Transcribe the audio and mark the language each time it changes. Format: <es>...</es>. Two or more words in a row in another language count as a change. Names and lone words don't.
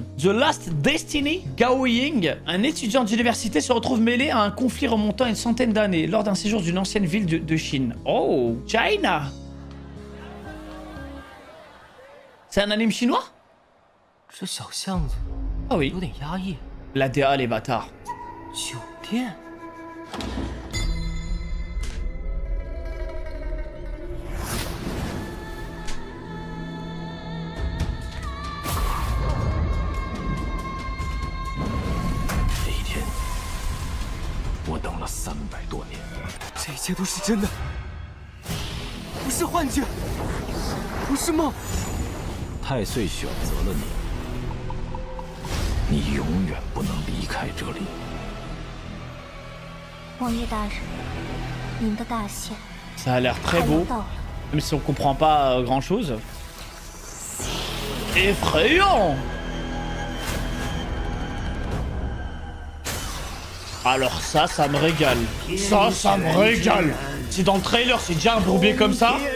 <fr>The Last Destiny, Gao Ying, un étudiant d'université se retrouve mêlé à un conflit remontant à une centaine d'années lors d'un séjour d'une ancienne ville de Chine.</fr> <en>Oh, China.</en> <fr>C'est un anime chinois? Ah oui. La DA, les bâtards.</fr> <zh>这一天，我等了300多年。这一切都是真的，不是幻觉，不是梦。太岁选择了你，你永远不能离开这里。王爷大人，您的大限</zh> <fr>Ça a l'air très beau, même si on comprend pas grand chose. Effrayant! Alors ça me régale. Ça me régale. Si dans le trailer c'est déjà un bourbier comme ça.</fr>